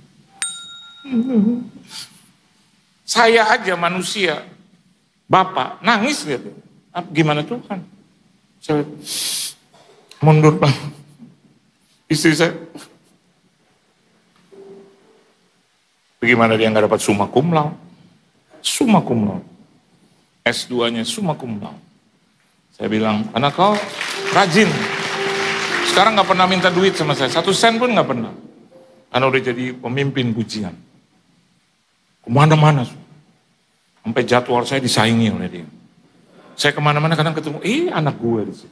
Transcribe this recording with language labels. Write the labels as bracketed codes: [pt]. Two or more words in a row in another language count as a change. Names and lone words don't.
[id] Saya aja manusia, Bapak, nangis lihat. Gimana Tuhan? Saya mundur bang. Istri saya, bagaimana dia nggak dapat [la] summa cum laude? Summa cum laude. S2-nya summa cum laude. [id] Saya bilang, anak kau rajin. Sekarang nggak pernah minta duit sama saya, 1 sen pun nggak pernah. Karena udah jadi pemimpin pujian. Kemana-mana. Sampai jadwal saya disaingi oleh dia. Saya kemana-mana kadang ketemu, anak gue di situ.